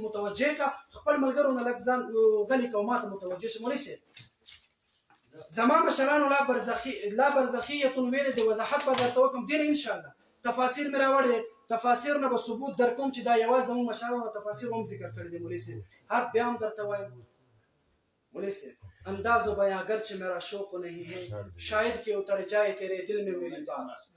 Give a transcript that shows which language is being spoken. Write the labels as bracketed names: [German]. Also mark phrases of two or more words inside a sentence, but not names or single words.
[Pashto] متوجه کړه خپل ملګرو نه لږ ځان غلي کړه ما ته متوجه شه مولوي صاحب زما مشرانو لا برزخیتون ویلې د وضاحت به درته وکړم دې نه انشاءالله تفاصیل مې راوړې تفاسیر نه به ثبوت در کوم چې دا یوازې زموږ مشرانو تفاسیر هم ذکر کړی دی مولوي صاحب هر بیا هم درته وایم مولوي صاحب [Urdu] انداز و بیان اگرچہ میرا شوق نہیں ہے شاید کہ اتر جائے تیرے دل میں میری بات